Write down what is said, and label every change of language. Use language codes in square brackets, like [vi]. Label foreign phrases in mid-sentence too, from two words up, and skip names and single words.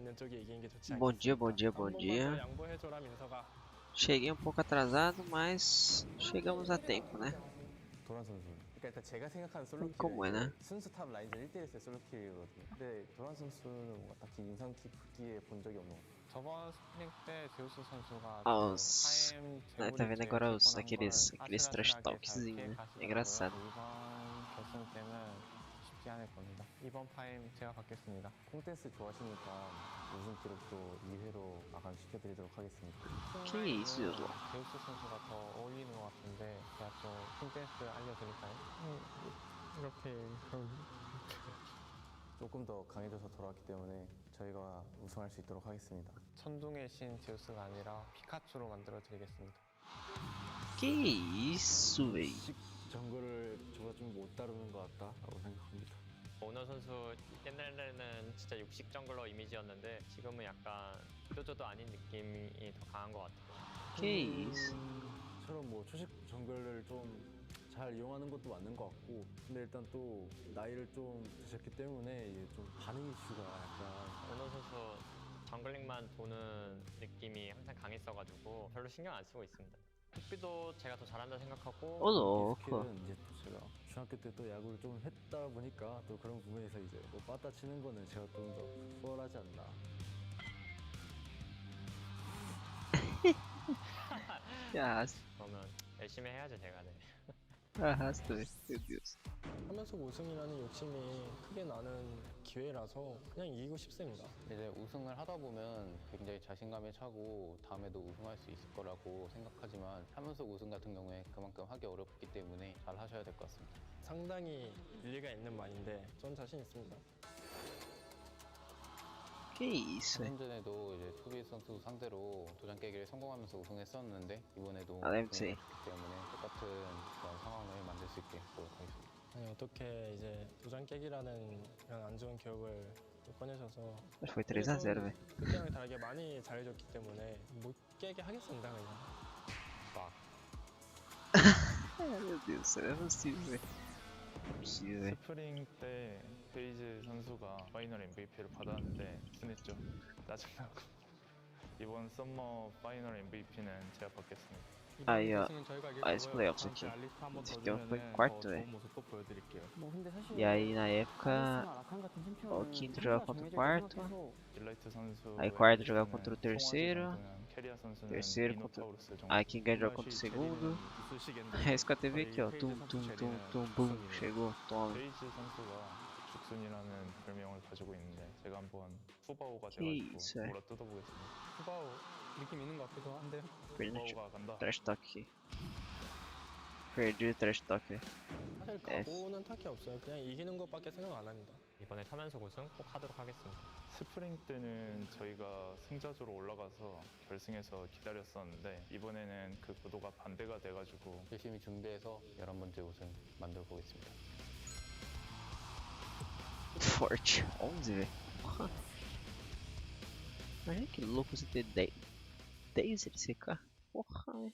[pt] Bom dia, bom dia, bom dia. Cheguei um pouco atrasado, mas chegamos a tempo, né? [ko] 도란 선수. 그러니까 일단 제가 생각하는 [pt] Como é, [ko] 솔로킬은 [pt] né? [ko] 순수 탑 라인전 1대1에서의 솔로킬이거든요. 근데 도란 선수는 뭔가 딱히 인상 깊게 본 적이 없는 것 같아요. 저번 스프링 때 제우스 선수가 [pt] Os... [ko] 타임 [pt] Tá [ko] 재물이 [pt] vendo [ko] 제일 [pt] agora [ko] 될 뻔한 [pt] aqueles trash [ko] 아슬아슬하게 잘 [pt] talkzinho, né? É [ko] 피해가시더라고요. [pt] engraçado. [ko] 이번 결승 때는 쉽지 않을 겁니다. 이번 파임 제가 받겠습니다. 콩댄스 좋아하시니까 우승 기록도 2회로 마감시켜드리도록 하겠습니다. [pt] Que isso, João? [ko] 제우스 선수가 더 어울리는 것 같은데 제가 좀 킹댄스 알려드릴까요? 이렇게 조금 더 강해져서 돌아왔기 때문에 저희가 우승할 수 있도록 하겠습니다. 천둥의 신 제우스가 아니라 피카츄로 만들어드리겠습니다. [pt] Que isso, véi? [ko] 정글을 저가 좀 못 다루는 것 같다라고 생각합니다. 오너 선수 옛날에는 진짜 육식 정글러 이미지였는데 지금은 약간 뾰조도 아닌 느낌이 더 강한 것 같아요. [pt] Que isso? [ko] 처럼 뭐 초식 정글을 좀 잘 이용하는 것도 맞는 것 같고, 근데 일단 또 나이를 좀 드셨기 때문에 이게 좀 반응 이슈가 약간 오너 선수 정글링만 도는 느낌이 항상 강했어가지고 별로 신경 안 쓰고 있습니다. 흑비도 제가 더 잘한다 생각하고 [pt] Ô louco. [ko] 스킬은 이제 또 제가 중학교 때 또 야구를 좀 했다 보니까 또 그런 부분에서 이제 뭐 빠따 치는 거는 제가 좀 더 수월하지 않나. [pt] Arrasto, [ko] 그러면 열심히 해야죠 제가. 네. [pt] arrasto, meu Deus. [ko] 하면서 우승이라는 욕심이 크게 나는 기회라서 그냥 이기고 싶습니다. 이제 우승을 하다 보면 굉장히 자신감에 차고 다음에도 우승할 수 있을 거라고 생각하지만 하면서 우승 같은 경우에 그만큼 하기 어렵기 때문에 잘 하셔야 될 것 같습니다. 상당히 일리가 있는 말인데 전 자신 있습니다. [pt] Que isso, véi? [ko] 한전에도 이제 투비 선수 상대로 도장 깨기를 성공하면서 우승했었는데 이번에도 아, 냄새. 우승했기 때문에 똑같은 그런 상황을 만들 수 있게 하도록 하겠습니다. 아니, 어떻게 이제 도장 깨기라는 그런 안 좋은 기억을 또 꺼내셔서 [pt] Mas foi 3x0, velho. [ko] 그때랑 다르게 많이 잘해줬기 때문에 못 깨게 하겠습니다 그냥. [pt] Ai, meu Deus, não é possível, velho. Não é possível, velho. [ko] 스프링 때 페이지 선수가 [en] final MVP [ko] 를 받았는데 순했죠. 짜증나고. 이번 [en] summer final MVP [ko] 는 제가 받겠습니다. [pt] Aí, ó. Olha esse playoffs aqui. Esse aqui foi quarto, velho. E aí, na época, o quinto jogava contra o quarto. [ko] 딜라이트 선수 [pt] Aí, quarto jogava contra o terceiro. Terceiro contra... Aí, quem ganha joga contra o segundo. Aí, esse teve aqui, ó. Tum, tum, tum, tum, bum. Chegou, toma. [ko] 페이지 선수가 죽순이라는 별명을 가지고 있는데 제가 한번 후바오가 [pt] Que [ko] 돼가지고 [pt] isso, velho. [ko] 몰아 뜯어보겠습니다. 후바오 느낌 있는 것 같기도 한데요. [pt] Perdi no [ko] 후바오가 간다. [en] trash talk [pt] aqui. Perdi o [en] trash talk, [pt] velho. [ko] 사실 각오는 딱히 없어요. 그냥 이기는 것밖에 생각 안 합니다. 이번에 3연속 우승 꼭 하도록 하겠습니다. 스프링 때는 저희가 승자조로 올라가서 결승에서 기다렸었는데 이번에는 그 구도가 반대가 돼가지고 열심히 준비해서 11번째 우승 만들어 보겠습니다. [pt] Forte. 11, velho. Porra. Imagina que louco você ter 10 LCK. Porra, velho.